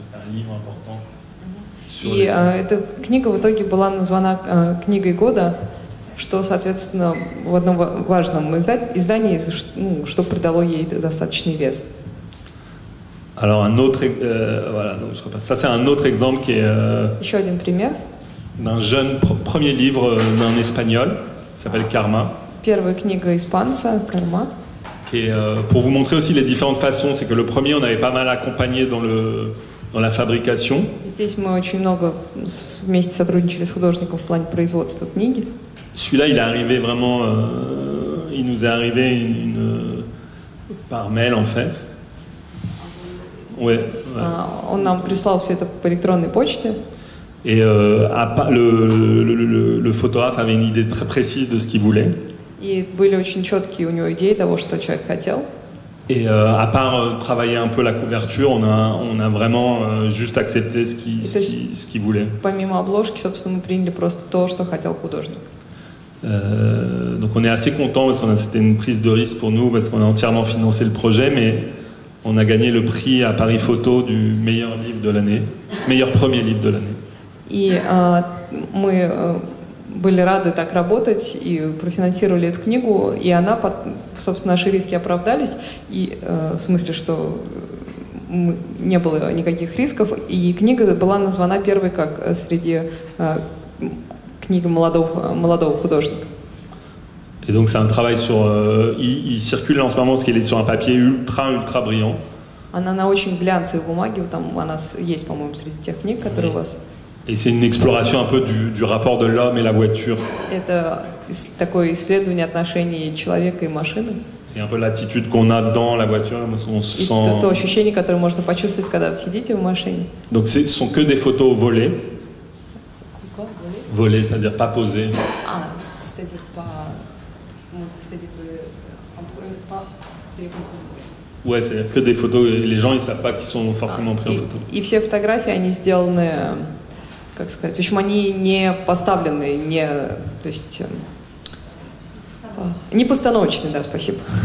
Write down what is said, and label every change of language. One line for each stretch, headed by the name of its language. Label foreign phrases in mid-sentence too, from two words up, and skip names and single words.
French: C'est un livre important.
Russian: И эта книга в итоге была названа книгой года, что, соответственно, в одном важном издании, что придало ей достаточный вес.
French: Alors un autre, voilà, donc je repasse. Ça c'est un autre exemple qui est
Russian: Еще один пример.
French: D'un jeune premier livre d'un espagnol qui s'appelle Karma.
Russian: Первая книга испанца Karma.
French: Qui est, pour vous montrer aussi les différentes façons, c'est que le premier on avait pas mal accompagné dans la fabrication.
Russian: Здесь мы очень много вместе сотрудничали с художником в плане производства книги.
French: Celui-là, il est arrivé vraiment, il nous est arrivé par mail en fait. Ouais.
Russian: Он нам прислал все это по электронной почте.
French: Et le photographe avait une idée très précise de ce qu'il voulait.
Russian: И были очень четкие у него идеи того, что человек хотел.
French: Et à part travailler un peu la couverture, on a vraiment juste accepté ce qu'il voulait.
Russian: Помимо обложки, собственно, мы приняли просто то, что хотел художник.
French: Donc on est assez content parce que c'était une prise de risque pour nous parce qu'on a entièrement financé le projet, mais on a gagné le prix à Paris Photo du meilleur livre de l'année, meilleur premier livre de l'année.
Russian: И мы были рады так работать и профинансировали эту книгу, и она, собственно, наши риски оправдались, и в смысле, что не было никаких рисков, и книга была названа первой как среди книг молодого художника.
French: Et donc c'est un travail sur, il circule en ce moment parce qu'il est sur un papier ultra brillant.
Russian: Она на очень глянцевой бумаге, там она есть, по-моему, среди тех книг, которые у вас.
French: Et c'est une exploration un peu du rapport de l'homme et la voiture.
Russian: Это такое исследование отношений человека и машины.
French: Et un peu l'attitude qu'on a dans la voiture, on se sent.
Russian: То ощущение, которое можно почувствовать, когда вы сидите в машине.
French: Donc ce sont que des photos volées. Volées, c'est-à-dire pas posées. C'est-à-dire pas. Ouais, c'est-à-dire que des photos. Les gens, ils savent pas qu'ils sont forcément pris en photo.
Russian: И все фотографии, они сделаны, как сказать, в общем, они не поставлены, то есть не постановочные, да, спасибо.